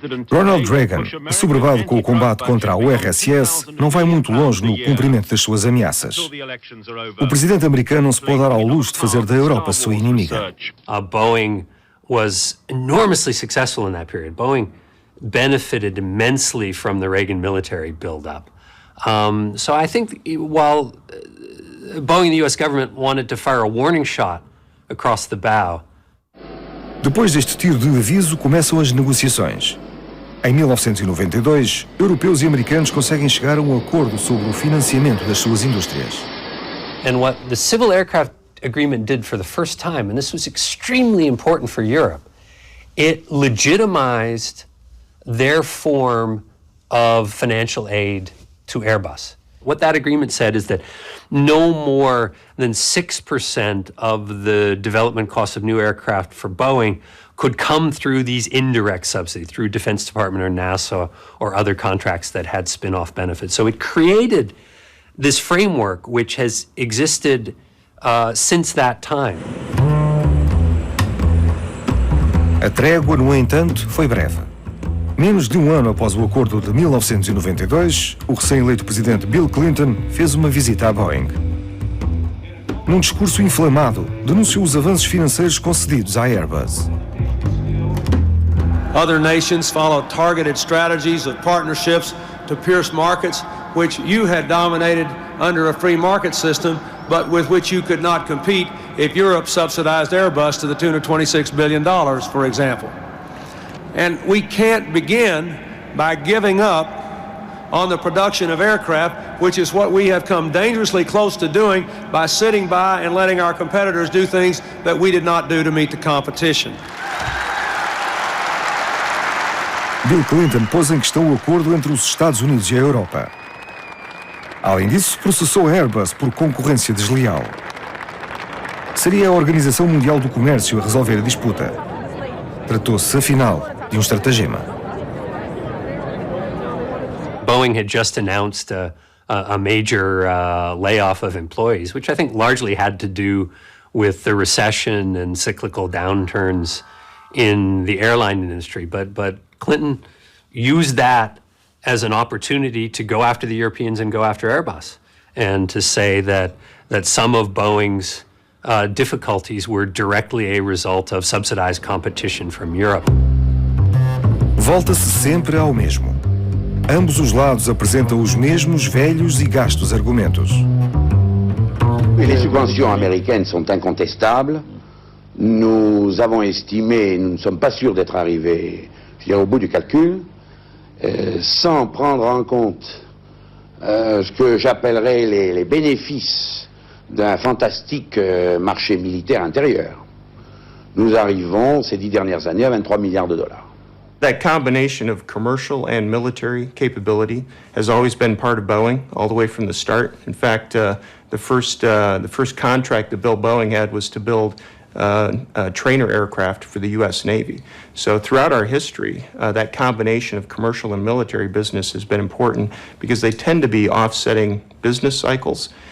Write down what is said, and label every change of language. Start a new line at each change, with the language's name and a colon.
Portuguese: Ronald Reagan, assoberbado com o combate contra a URSS, não vai muito longe no cumprimento das suas ameaças. O presidente americano não se pode dar ao luxo de fazer da Europa sua inimiga.
English: Boeing was enormously successful in that period. Boeing benefited immensely from the Reagan military buildup. So I think while Boeing and the U.S. government wanted to fire a warning shot across the bow.
Portuguese: Depois deste tiro de aviso, começam as negociações. Em 1992, europeus e americanos conseguem chegar a um acordo sobre o financiamento das suas indústrias.
English: And what the Civil Aircraft Agreement did for the first time, and this was extremely important for Europe, it legitimized their form of financial aid to Airbus. What that agreement said is that no more than 6% of the development costs of new aircraft for Boeing could come through these indirect subsidies, through Defense Department or NASA or other contracts that had spin-off benefits. So it created this framework which has existed since that time.
Portuguese: A trégua, no entanto, foi breve. Menos de um ano após o acordo de 1992, o recém-eleito presidente Bill Clinton fez uma visita à Boeing. Num discurso inflamado, denunciou os avanços financeiros concedidos à Airbus.
English: Other nations follow targeted strategies of partnerships to pierce markets which you had dominated under a free market system, but with which you could not compete if Europe subsidized Airbus to the tune of $26 billion, for example. And we can't begin by giving up on the production of aircraft, which is what we have come dangerously close to doing by sitting by and letting our competitors do things that we did not do to meet the competition.
Portuguese: Bill Clinton pôs em questão o acordo entre os Estados Unidos e a Europa. Além disso, processou a Airbus por concorrência desleal. Seria a Organização Mundial do Comércio a resolver a disputa. Tratou-se, afinal, de estratagema.
English: Boeing had just announced a major layoff of employees, which I think largely had to do with the recession and cyclical downturns in the airline industry. But Clinton used that as an opportunity to go after the Europeans and go after Airbus, and to say that some of Boeing's difficulties were directly a result of subsidized competition from Europe.
Portuguese: Volta-se sempre ao mesmo. Ambos os lados apresentam os mesmos velhos e gastos argumentos.
French: Les subventions américaines sont incontestables. Nous avons estimé, nous ne sommes pas sûrs d'être arrivés, je dirais, au bout du calcul, sans prendre en compte ce que j'appellerais les bénéfices d'un fantastique marché militaire intérieur. Nous arrivons, ces 10 dernières années, à 23 milliards de dollars.
English: That combination of commercial and military capability has always been part of Boeing, all the way from the start. In fact, the first contract that Bill Boeing had was to build trainer aircraft for the U.S. Navy. So throughout our history, that combination of commercial and military business has been important because they tend to be offsetting business cycles.